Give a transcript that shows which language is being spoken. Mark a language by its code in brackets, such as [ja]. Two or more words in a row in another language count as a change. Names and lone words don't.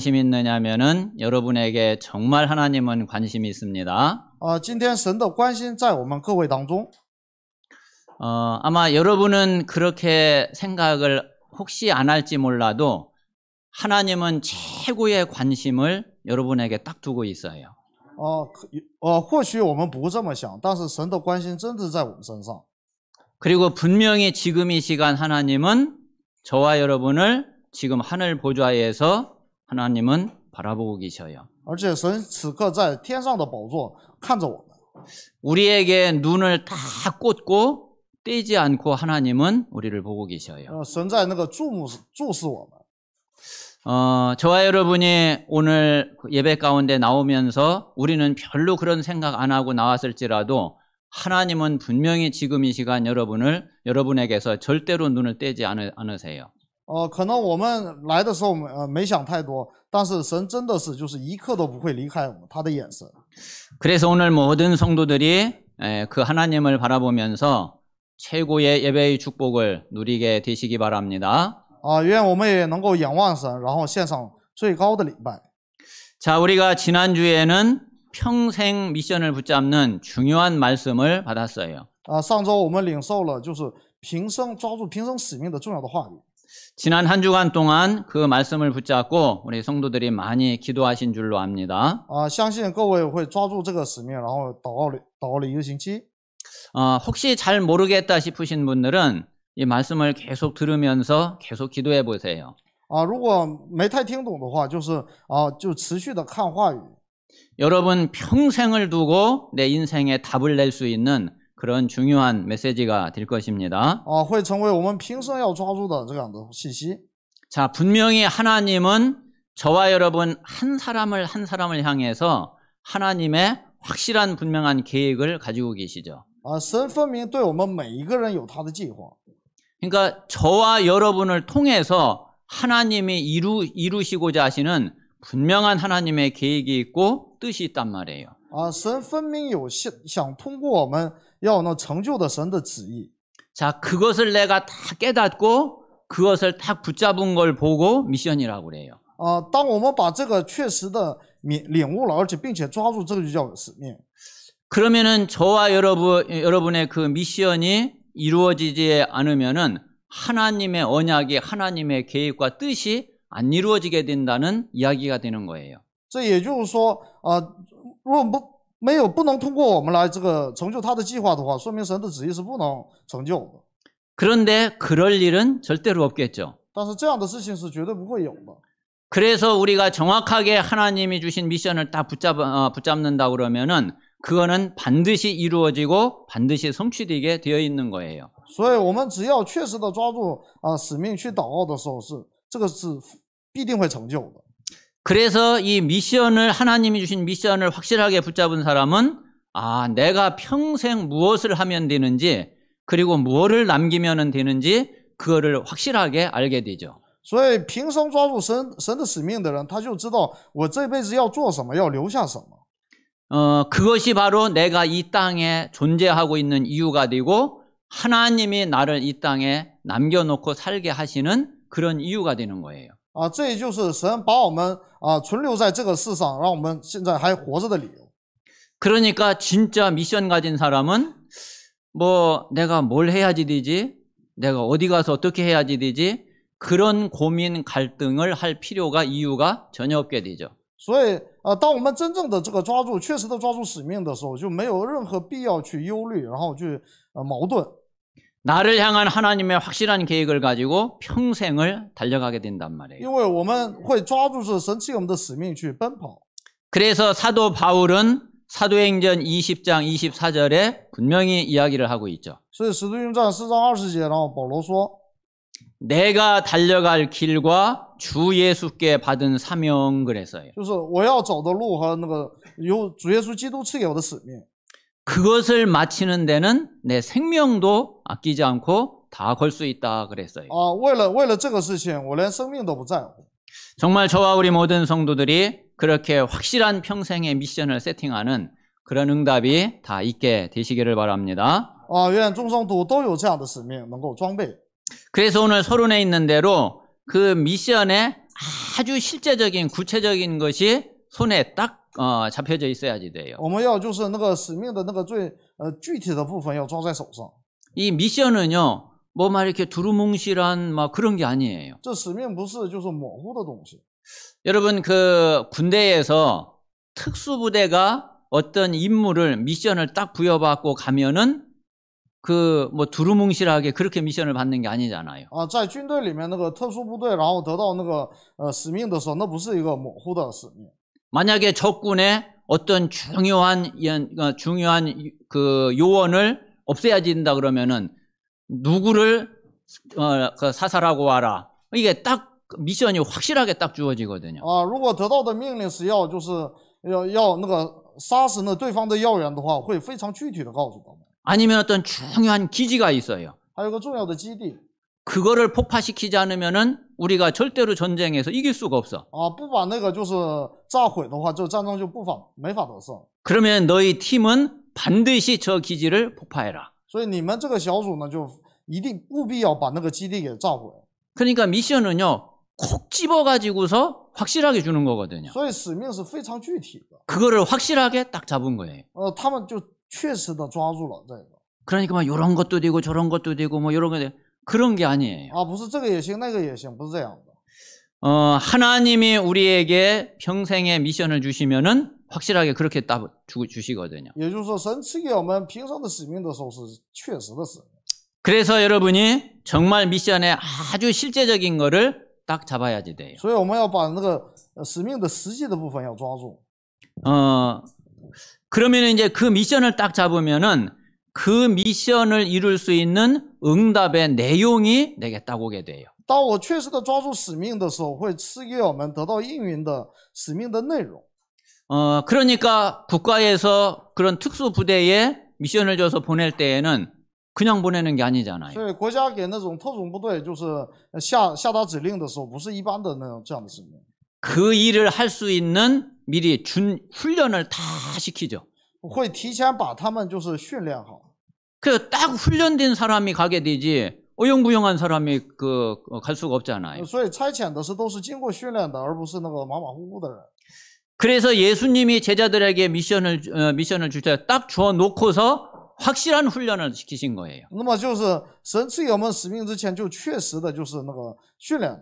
[ko] 관심이 있느냐면은 여러분에게 정말 하나님은 관심이 있습니다. [zh] 今天神的关心在我们各位当中。 [ko] 아마 여러분은 그렇게 생각을 혹시 안 할지 몰라도 하나님은 최고의 관심을 여러분에게 딱 두고 있어요. [zh] 或许我们不这么想，但是神的关心真的在我们身上。 [ko] 그리고 분명히 지금 이 시간 하나님은 저와 여러분을 지금 하늘 보좌에서 하나님은 바라보고 계셔요. [zh] 而且神此刻在天上的宝座看着我们。 [ko] 우리에게 눈을 다 꽂고 떼지 않고 하나님은 우리를 보고 계셔요. [zh] 神在那个注视我们。 [ko] 저와 여러분이 오늘 예배 가운데 나오면서 우리는 별로 그런 생각 안 하고 나왔을지라도 하나님은 분명히 지금 이 시간 여러분에게서 절대로 눈을 떼지 않으세요. [zh] 可能我们来的时候没想太多，但是神真的是就是一刻都不会离开我们，他的眼神。 [ko] 그래서 오늘 모든 성도들이 그 하나님을 바라보면서 최고의 예배의 축복을 누리게 되시기 바랍니다. [zh] 愿我们也能够仰望神，然后献上最高的礼拜。 [ko] 자, 우리가 지난주에는 평생 미션을 붙잡는 중요한 말씀을 받았어요. [zh] 上周我们领受了就是抓住平生使命的重要的话语。 [ko] 지난 한 주간 동안 그 말씀을 붙잡고 우리 성도들이 많이 기도하신 줄로 압니다. [zh] 相信各位会抓住这个使命，然后祷告了一个星期。 [ko] 혹시 잘 모르겠다 싶으신 분들은 이 말씀을 계속 들으면서 계속 기도해 보세요. [zh] 如果没太听懂的话，就持续的看话语。 [ko] 여러분 평생을 두고 내 인생에 답을 낼 수 있는 그런 중요한 메시지가 될 것입니다. [zh] 会成为我们平生要抓住的这样的信息。 [ko] 자, 분명히 하나님은 저와 여러분 한 사람을 향해서 하나님의 확실한 분명한 계획을 가지고 계시죠. [zh] 神分明对我们每一个人有他的计划。 [ko] 그러니까 저와 여러분을 통해서 하나님이 이루시고자 하시는 분명한 하나님의 계획이 있고 뜻이 있단 말이에요. [zh] 神分明有想通过我们要能成就的神的旨意。 [ko] 자, 그것을 내가 다 깨닫고 그것을 딱 붙잡은 걸 보고 미션이라고 그래요. [zh] 当我们把这个确实的领悟了，而且并且抓住，这个就叫使命。 [ko] 그러면은 저와 여러분의 그 미션이 이루어지지 않으면은 하나님의 언약이 하나님의 계획과 뜻이 안 이루어지게 된다는 이야기가 되는 거예요. [zh] 这也就是说，如果不能通过我们来这个成就他的计划的话，说明神的旨意是不能成就的。 [ko] 그런데 그럴 일은 절대로 없겠죠. [zh] 但是这样的事情是绝对不会有的。 [ko] 그래서 우리가 정확하게 하나님이 주신 미션을 딱 붙잡는다 그러면은 그거는 반드시 이루어지고 반드시 성취되게 되어 있는 거예요. [zh] 所以我们只要确实的抓住使命去祷告的时候，这个是必定会成就的。 [ko] 그래서 이 미션을 하나님이 주신 미션을 확실하게 붙잡은 사람은 내가 평생 무엇을 하면 되는지 그리고 무엇을 남기면 되는지 그거를 확실하게 알게 되죠. [zh] 所以平生抓住神的使命的人，他就知道我这辈子要做什么，要留下什么。 [ko] 그것이 바로 내가 이 땅에 존재하고 있는 이유가 되고 하나님이 나를 이 땅에 남겨놓고 살게 하시는 그런 이유가 되는 거예요. [zh] 这也就是神把我们存留在这个世上，让我们现在还活着的理由。 [ko] 그러니까 진짜 미션 가진 사람은 내가 뭘 해야지 되지? 내가 어디 가서 어떻게 해야지 되지? 그런 고민 갈등을 할 이유가 전혀 없게 되죠. [zh] 所以当我们真正的这个确实的抓住使命的时候，就没有任何必要去忧虑，然后去矛盾。 [ko] 나를 향한 하나님의 확실한 계획을 가지고 평생을 달려가게 된단 말이에요. [zh] 因为我们会抓住这神赐给我们的使命去奔跑。 [ko] 그래서 사도 바울은 사도행전 20장 24절에 분명히 이야기를 하고 있죠. [zh] 所以使徒行传4章20节，然后保罗说 [ko] 내가 달려갈 길과 주 예수께 받은 사명 그랬어요. [zh] 就是我要走的路和那个由主耶稣基督赐给我的使命。 [ko] 그것을 마치는 데는 내 생명도 아끼지 않고 다 걸 수 있다 그랬어요. [zh] 为了这个事情，我连生命都不在乎。 [ko] 정말 저와 우리 모든 성도들이 그렇게 확실한 평생의 미션을 세팅하는 그런 응답이 다 있게 되시기를 바랍니다. [zh] 愿众圣徒都有这样的使命，能够装备。 [ko] 그래서 오늘 서론에 있는 대로 그 미션의 아주 실제적인 구체적인 것이 손에 딱 잡혀져 있어야지 돼요. [zh] 我们要就是那个使命的那个最具体的部分要抓在手上。 [ko] 이 미션은요, 뭐 막 이렇게 두루뭉실한 막 그런 게 아니에요. [zh] 这使命不是就是模糊的东西。 [ko] 여러분 그 군대에서 특수부대가 어떤 임무를 미션을 딱 부여받고 가면은 그 뭐 두루뭉실하게 그렇게 미션을 받는 게 아니잖아요. [zh] 在军队里面那个特殊部队，然后得到那个使命的时候，那不是一个模糊的使命。 [ko] 만약에 적군의 어떤 중요한 그 요원을 없애야 된다 그러면은 누구를 사살하고 와라. 이게 딱 미션이 확실하게 딱 주어지거든요. [zh] 如果得到的命令是要就是要那个杀死那对方的要员的话，会非常具体的告诉他们。 [ko] 아니면 어떤 중요한 기지가 있어요. [zh] 还有个重要的基地。 [ko] 그거를 폭파시키지 않으면은 우리가 절대로 전쟁에서 이길 수가 없어. [zh] 不把那个就是炸毁的话，这战争就没法得胜。 [ko] 그러면 너희 팀은 반드시 저 기지를 폭파해라. [zh] 所以你们这个小组呢，就一定务必要把那个基地给炸毁。 [ko] 그러니까 미션은요, 콕 집어가지고서 확실하게 주는 거거든요. [zh] 所以使命是非常具体的。 [ko] 그거를 확실하게 딱 잡은 거예요. [zh] 他们就确实的抓住了这个。 [ko] 그러니까 막 이런 것도 되고 저런 것도 되고 뭐 이런 거 되고 그런 게 아니에요. [zh] 不是这个也行，那个也行，不是这样的。 [ko] 하나님이 우리에게 평생의 미션을 주시면은 확실하게 그렇게 딱 주시거든요. [zh] 也就是说，神赐给我们平生的使命的时候是确实的使命。 [ko] 그래서 여러분이 정말 미션의 아주 실제적인 거를 딱 잡아야지 돼요. [zh] 所以我们要把那个使命的实际的部分要抓住。 [ko] 그러면 이제 그 미션을 딱 잡으면은 그 미션을 이룰 수 있는 응답의 내용이 내게 딱 오게 돼요. [zh] 当我确实的抓住使命的时候，会赐给我们得到应允的使命的内容。 [ko] 그러니까 국가에서 그런 특수 부대에 미션을 줘서 보낼 때에는 그냥 보내는 게 아니잖아요. [zh] 所以国家给那种特种部队就是下达指令的时候，不是一般的那种这样的使命。 [ko] 그 일을 할 수 있는 미리 준 훈련을 다 시키죠. [zh] 会提前把他们就是训练好。 [ko] 그래서 딱 훈련된 사람이 가게 되지 어영부영한 사람이 갈 수가 없잖아요. [zh] 所以差遣的是都是经过训练的，而不是那个马马虎虎的人。 [ko] 그래서 예수님이 제자들에게 미션을 줄 때 딱 주어 놓고서 확실한 훈련을 시키신 거예요. [zh] 那么就是神赐给我们使命之前，就确实的就是那个训练。